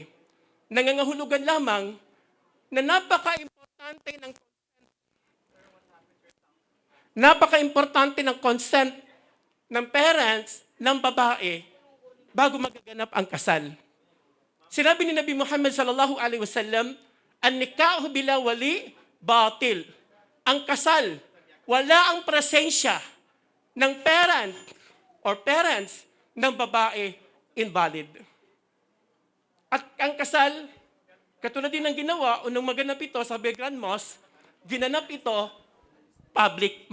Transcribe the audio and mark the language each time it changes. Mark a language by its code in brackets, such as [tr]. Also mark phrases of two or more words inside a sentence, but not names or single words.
[tl] Nangangahulugan lamang na napaka-importante ng consent ng parents ng babae bago magaganap ang kasal. Sinabi ni Nabi Muhammad [ar] صلى الله عليه وسلم، النكاح بلا ولي باطل. [tl] Ang kasal, wala ang presensya ng parents ng babae, invalid. At ang kasal, katulad din ng ginawa, unang maganap ito sa Grand Mosque, ginanap ito public.